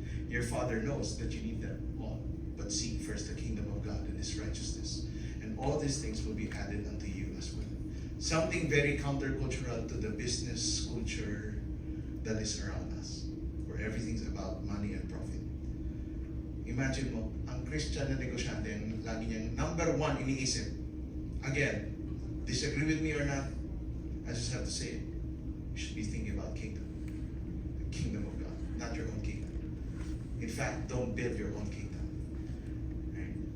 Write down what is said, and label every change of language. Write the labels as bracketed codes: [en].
[en] Your Father knows that you need them all. But seek first the kingdom of God and His righteousness. And all these things will be added unto you as well. Something very countercultural to the business culture that is around us, where everything's about money and profit. [tl] Imagine mo, ang Christian na negosyante, ang lagi niyang number one iniisip. [en] Again, disagree with me or not, I just have to say it. You should be thinking about kingdom. The kingdom of God, not your own kingdom. In fact, don't build your own kingdom. Right?